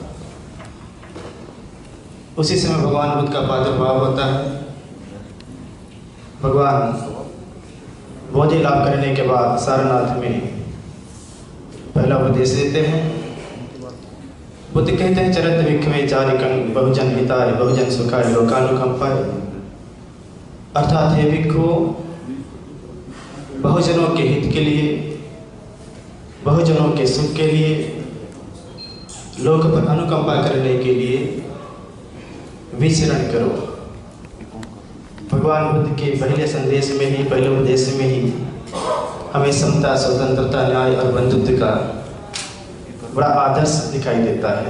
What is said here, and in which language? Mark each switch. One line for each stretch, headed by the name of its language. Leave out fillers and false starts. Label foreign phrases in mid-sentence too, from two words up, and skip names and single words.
Hindi: उसी समय भगवान बुद्ध का प्रादुर्भाव होता है। भगवान बोधि लाभ करने के बाद सारनाथ में पहला उपदेश देते हैं। बुद्ध कहते हैं,
Pali: चरत विख्वे चारिकं बहुजन हिताय बहुजन सुखाय लोकानुकंपाय।
Hindi: अर्थात हे भिक्षु, बहुजनों के हित के लिए, बहुजनों के सुख के लिए, लोक पर अनुकंपा करने के लिए विचरण करो। भगवान बुद्ध के पहले संदेश में ही, पहले उपदेश में ही हमें समता, स्वतंत्रता, न्याय और बंधुत्व का बड़ा आदर्श दिखाई देता है।